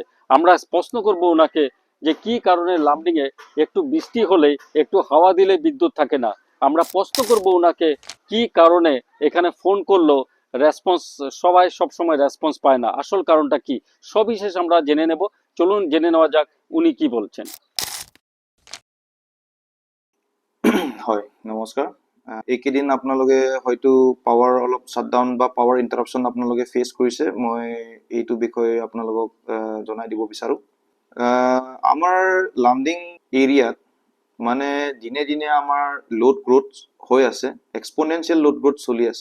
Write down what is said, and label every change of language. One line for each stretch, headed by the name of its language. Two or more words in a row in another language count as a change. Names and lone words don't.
Bangla: আমরা প্রশ্ন করব ওনাকে যে কি কারণে লামডিং এ একটু বৃষ্টি হলে, একটু হাওয়া দিলে বিদ্যুৎ থাকে না। আমরা প্রশ্ন করব ওনাকে কি কারণে এখানে ফোন করলো রেসপন্স, সবাই সব সময় রেসপন্স পায় না, আসল কারণটা কি, সবিশেষ আমরা জেনে নেব। চলুন জেনে নেওয়া যাক উনি কি বলছেন।
Assamese: হয়, নমস্কাৰ। এইকেইদিন আপোনালোকে হয়তো পাৱাৰ অলপ শ্বাটডাউন বা
English: power interruption
Assamese: আপোনালোকে ফেচ কৰিছে। মই এইটো বিষয়ে আপোনালোকক জনাই দিব বিচাৰোঁ। আমাৰ লামডিং এৰিয়াত মানে দিনে দিনে আমাৰ
English: load growth
Assamese: হৈ আছে,
English: exponential load growth
Assamese: চলি আছে।